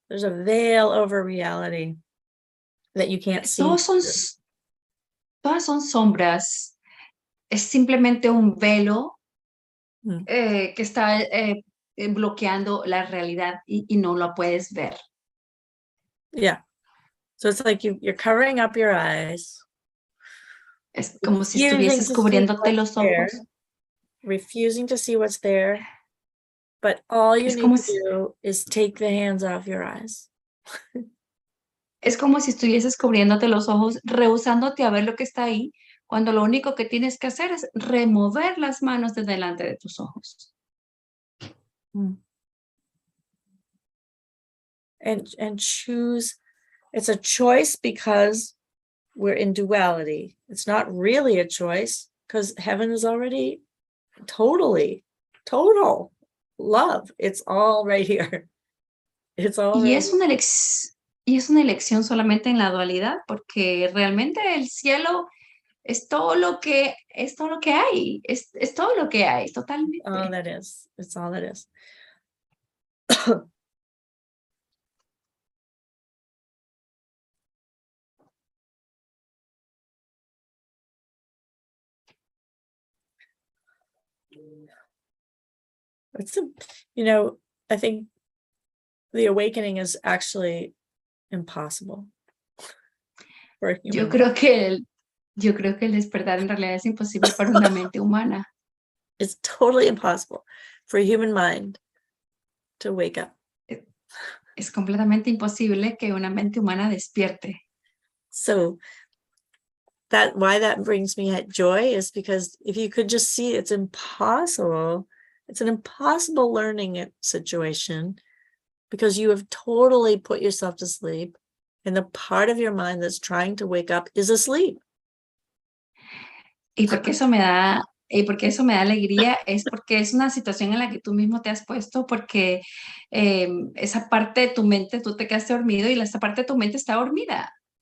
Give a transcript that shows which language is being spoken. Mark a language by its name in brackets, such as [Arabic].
[English] There's a veil over reality that you can't see. [Spanish] Todas son sombras. Es simplemente un velo que está bloqueando la realidad y no lo puedes ver. [English] Yeah. So it's like you're covering up your eyes. [Spanish] Es como si estuvieses cubriéndote los ojos. [English] Refusing to see what's there. But all you need to do is take the hands off your eyes. [Spanish] Es como si estuvieses cubriéndote los ojos, rehusándote a ver lo que está ahí, cuando lo único que tienes que hacer es remover las manos de delante de tus ojos. [English] And choose. It's a choice because we're in duality. It's not really a choice because heaven is already total love. It's all right here. It's all [Spanish] y, [English] right [Spanish] es una y es una elección solamente en la dualidad, porque realmente el cielo es todo lo que hay, es todo lo que hay, totalmente. [English] All that is. It's all that is. I think the awakening is actually impossible. [Spanish] Yo creo que el despertar en realidad es imposible para una mente humana. [English] It's totally impossible for a human mind to wake up. [Spanish] Es completamente imposible que una mente humana despierte. [English] So why that brings me joy is because if you could just see it's impossible. It's an impossible learning situation because you have totally put yourself to sleep and the part of your mind that's trying to wake up is asleep. [Spanish] Y porque eso me da alegría es porque es una situación en la que tú mismo te has puesto, porque esa parte de tu mente, tú te quedaste dormido y esa parte de tu mente está dormida.